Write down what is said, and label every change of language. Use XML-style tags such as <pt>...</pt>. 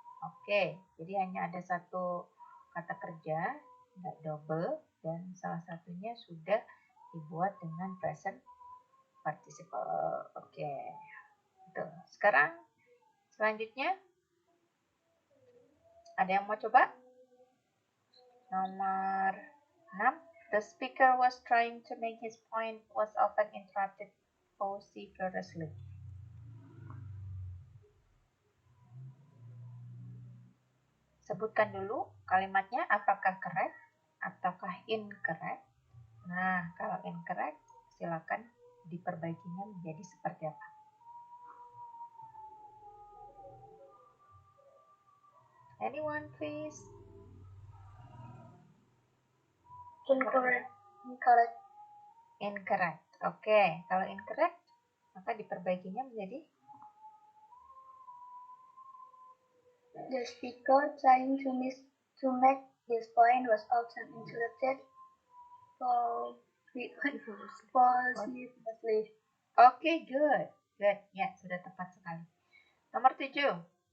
<id>Oke, jadi hanya ada satu kata kerja, nggak double, dan salah satunya sudah dibuat dengan present participle. Oke, betul. Sekarang selanjutnya ada yang mau coba? Nomor 6.</id> <en>The speaker was trying to make his point was often interrupted vociferously.</en> <id>Sebutkan dulu kalimatnya apakah correct ataukah incorrect. Nah, kalau incorrect silakan diperbaikinya menjadi seperti apa.</id> <en>Anyone please? Incorrect. Incorrect.</en> <id>Oke, kalau incorrect maka diperbaikinya menjadi</id> <en>The speaker trying to make his point was often interrupted vociferously. Oke, good. Good.</en> <id>Ya, sudah tepat sekali. Nomor 7.</id>